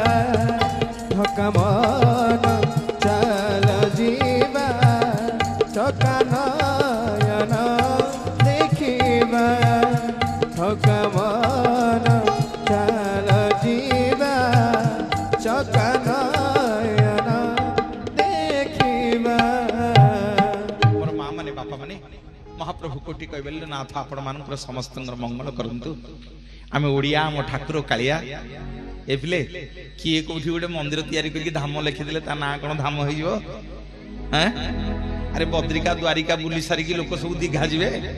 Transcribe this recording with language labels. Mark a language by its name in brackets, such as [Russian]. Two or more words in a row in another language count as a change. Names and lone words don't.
[Odia] ଥକା ମନ ଚାଲ ଯିବା, ଚକା ନୟନ ଦେଖିବା। ଥକା ମନ ଚାଲ ଯିବା, ଚକା ନୟନ ଦେଖିବା। ମୋର ମା' ମାନେ ବାପା ମାନେ ମହାପ୍ରଭୁ କୋଟି କହିବେଲେ ନାଥ ଆପଣ ମାନଙ୍କର ସମସ୍ତଙ୍କର ମଙ୍ଗଳ କରନ୍ତୁ। ଆମେ ଓଡ଼ିଆ ଆମ ଠାକୁର କାଳିଆ ଏ ପିଲେ କିଏ କୋଠି ଗୋଟେ ମନ୍ଦିର ତିଆରି କରିକି ଧାମ ଲେଖିଦେଲେ ତା ନା କୋନ ଧାମ ହେବ? ଅରେ ବଦ୍ରିକା ଦ୍ୱାରିକା ବୋଲି ସାରିକି ଲୋକ ସବୁ ଦୀଘା ଯିବେ।